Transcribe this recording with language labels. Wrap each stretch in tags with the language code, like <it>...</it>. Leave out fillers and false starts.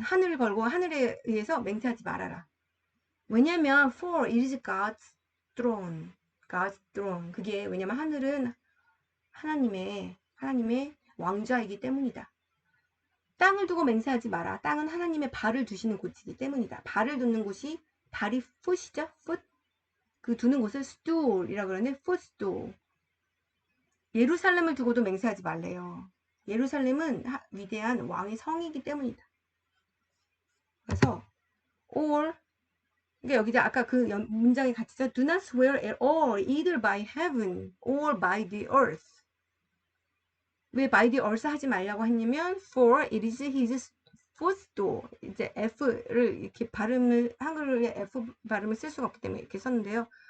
<ko>하늘을 걸고 하늘에 의해서 맹세하지 말아라. 왜냐면</ko> <en>for it is God's throne. God's throne.</en> <ko>그게 왜냐면 하늘은 하나님의 왕좌이기 때문이다. 땅을 두고 맹세하지 마라. 땅은 하나님의 발을 두시는 곳이기 때문이다. 발을 두는 곳이 발이 foot이죠. foot. 그 두는 곳을 stool이라고 그러는데 footstool. 예루살렘을 두고도 맹세하지 말래요. 예루살렘은 위대한 왕의 성이기 때문이다. 그래서 or 그러니까 여기다 아까 그 문장이 같이죠.</ko> <en>Do not swear at all, either by heaven or by the earth.</en> <ko>왜</ko> <en>by the earth</en> <ko>하지 말라고 했냐면</ko> <en>for it is his footstool.</en> <ko>이제 F를 이렇게 발음을 한글에 F 발음을 쓸 수가 없기 때문에 이렇게 썼는데요.</ko>